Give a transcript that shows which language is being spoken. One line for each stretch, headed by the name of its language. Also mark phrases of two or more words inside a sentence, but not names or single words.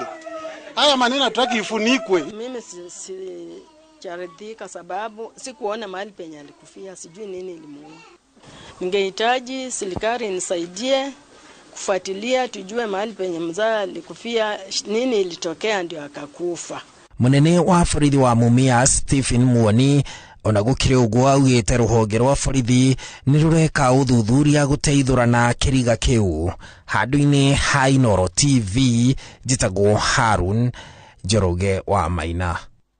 Swahili: Haya maneno hataki ifunikwe. Mimi si charidhika sababu sikuona mahali penye alikufia, sijui nini ilimuua. Ningehitaji serikali inisaidie kufuatilia tujue mahali penye mzaa alikufia, nini ilitokea ndio akakufa.
Kikuyu: Munene wa borithi wa Mumias Stephen Muoni ona gukire uguo augite ruhonge rwa borithi ni rureka uthuthuria guteithurana kiriga kiu. Handu-ini ha Inooro TV, njitagwo Harun Njoroge wa Maina.